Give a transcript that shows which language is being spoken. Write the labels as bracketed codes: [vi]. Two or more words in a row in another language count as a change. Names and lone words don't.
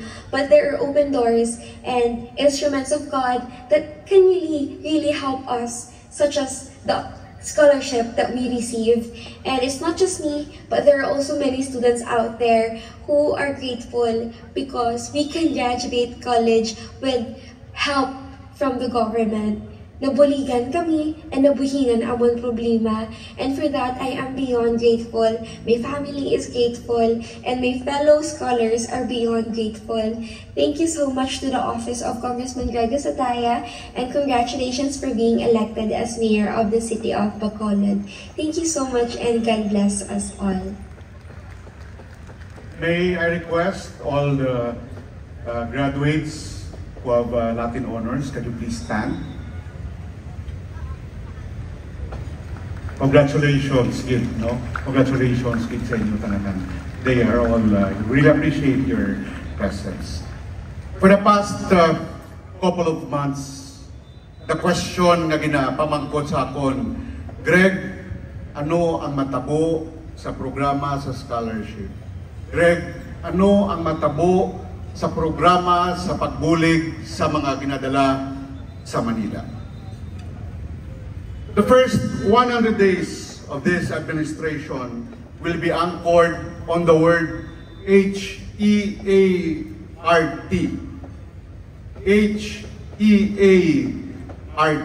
[en] But there are open doors and instruments of God that can really help us, such as the scholarship that we receive. And it's not just me, but there are also many students out there who are grateful because we can graduate college with help from the government. [hil] Nabuligan kami and nabuhingan amon problema, [en] and for that I am beyond grateful. My family is grateful and my fellow scholars are beyond grateful. Thank you so much to the office of Congressman Greg Asataya, and congratulations for being elected as mayor of the city of Bacolod. Thank you so much and God bless us all. May I request all the graduates who have Latin honors, can you please stand? Congratulations, [hil] Gid, no? Congratulations, Gid, sa inyo talagang. [en] They are all, really appreciate your presence. For the past couple of months, the question [hil] nga ginapamangkot sa akon, Greg, ano ang matabo sa programa sa scholarship? Greg, ano ang matabo sa programa sa pagbulig sa mga ginadala sa Manila? [en] The first 100 days of this administration will be anchored on the word H-E-A-R-T. H-E-A-R-T.